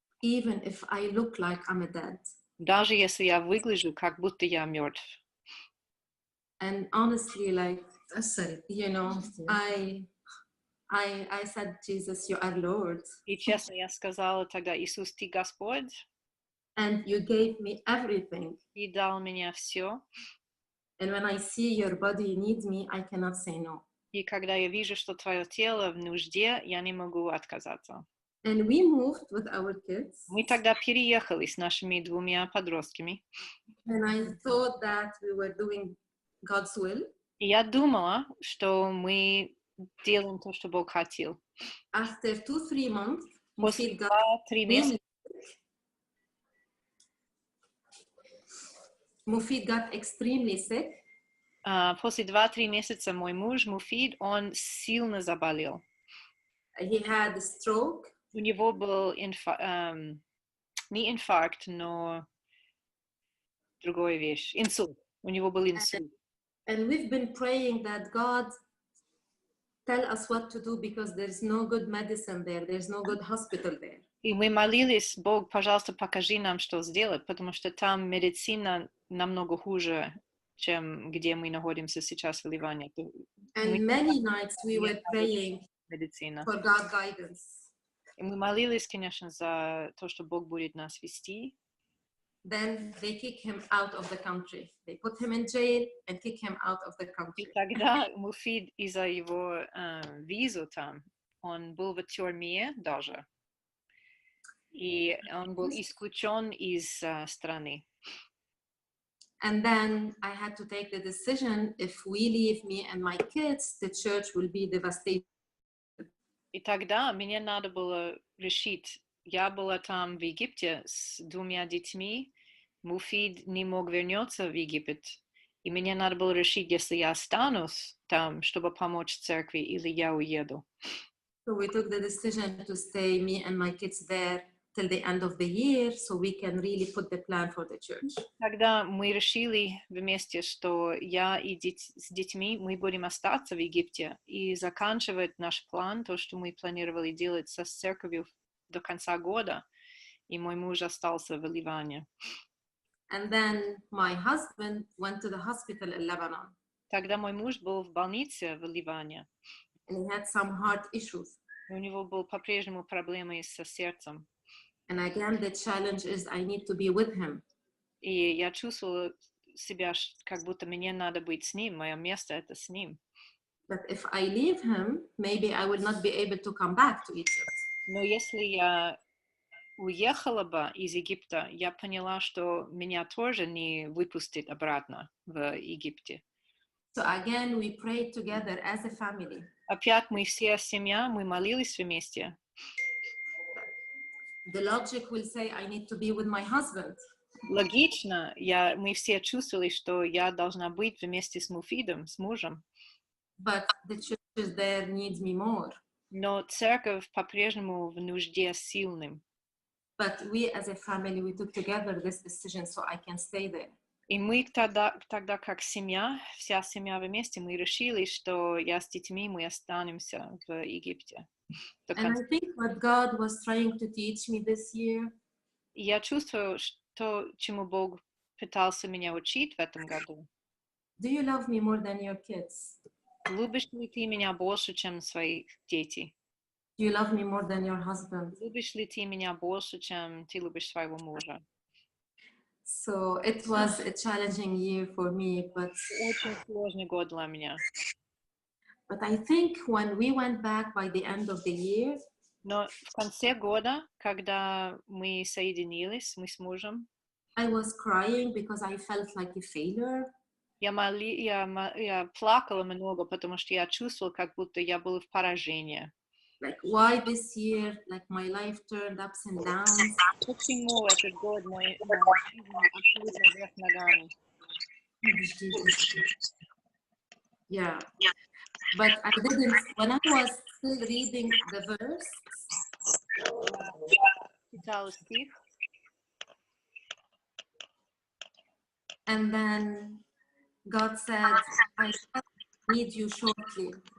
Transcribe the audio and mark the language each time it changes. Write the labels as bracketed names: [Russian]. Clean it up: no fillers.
[English] even if I look like I'm a dead. [Russian] Даже если я выгляжу, как будто я мертв. [English] And honestly, like, you know, I said, Jesus, you are Lord. [Russian] И честно, я сказала тогда, Иисус, ты Господь, [English] And you gave me everything. [Russian] и дал мне все. [English] And when I see your body need me, I cannot say no. [Russian] И когда я вижу, что твое тело в нужде, я не могу отказаться. [English] And we moved with our kids. [Russian] Мы тогда переехали с нашими 2 подростками. [English] And I thought that we were doing God's will. [Russian] И я думала, что мы делаем то, что Бог хотел. [English] After 2-3 months, [Russian] После [English] Mufid got [Russian] 2-3 месяца, [English] extremely sick. [Russian] после 2-3 месяца мой муж Муфид, он сильно заболел. [English] He had a stroke. [Russian] У него был не инфаркт, но другая вещь, инсульт. У него был инсульт. [English] And we've been praying that God tell us what to do because there's no good medicine there. There's no good hospital there. [Russian] И мы молились, Бог, пожалуйста, покажи нам, что сделать, потому что там медицина намного хуже, чем где мы находимся сейчас в Ливане. [English] And many nights we were praying for God's guidance. [Russian] И мы молились, конечно, за то, что Бог будет нас вести. [English] Then they kick him out of the country. They put him in jail and kick him out of the [Russian] И [English] country. [Russian] тогда Муфид из-за его визу там, он был в тюрьме даже. И он был исключен из страны. [English] And then I had to take the decision, if we leave me and my kids, the church will be devastated. [Russian] И тогда мне надо было решить, я была там в Египте с 2 детьми, Муфид не мог вернуться в Египет, и мне надо было решить, если я останусь там, чтобы помочь церкви, или я уеду. [English] So we took the decision to stay, me and my kids there, till the end of the year, so we can really put the plan for the church. [Russian] Тогда мы решили вместе, что я и с детьми мы будем остаться в Египте и заканчивать наш план, то, что мы планировали делать со церковью до конца года, и мой муж остался в Ливане. [English] And then my husband went to the hospital in Lebanon. [Russian] Тогда мой муж был в больнице в Ливане. [English] And he had some heart issues. [Russian] У него был по-прежнему проблемы со сердцем. [English] And again, the challenge is I need to be with him. [Russian] И я чувствовала себя, как будто мне надо быть с ним, мое место это с ним. [English] But if I leave him, maybe I will not be able to come back to Egypt. [Russian] Но если я уехала бы из Египта, я поняла, что меня тоже не выпустят обратно в Египте. [English] So again, we prayed together as a family. [Russian] Опять мы все семья, мы молились вместе. [English] The logic will say I need to be with my husband. [Russian] Логично, мы все чувствовали, что я должна быть вместе с Муфидом, с мужем. [English] But the church there needs me more. [Russian] Но церковь по-прежнему в нужде сильным. [English] But we as a family, we took together this decision so I can stay there. [Russian] И мы тогда как семья, вся семья вместе, мы решили, что я с детьми, мы останемся в Египте. [English] And I think what God was trying to teach me this year. [Russian] Я чувствую, что чему Бог пытался меня учить в этом году. [English] Do you love me more than your kids? [Russian] Любишь ли ты меня больше, чем своих детей? [English] Do you love me more than your husband? [Russian] Любишь ли ты меня больше, чем ты любишь своего мужа? [English] So it was a challenging year for me, but [Russian] Очень сложный год для меня. [English] But I think when we went back by the end of the year, [Russian] Но в конце года, когда мы соединились, мы с мужем, [English] I was crying because I felt like a failure. [Russian] Я плакала много, потому что я чувствовала, как будто я была в поражении. [English] Like why this year, like my life turned ups and downs. [Russian] Почему этот год мой абсолютно вверх ногами? [English] Yeah. But I didn't, when I was still reading the verse, [Russian] Читала стих, [English] and then God said, I need you shortly.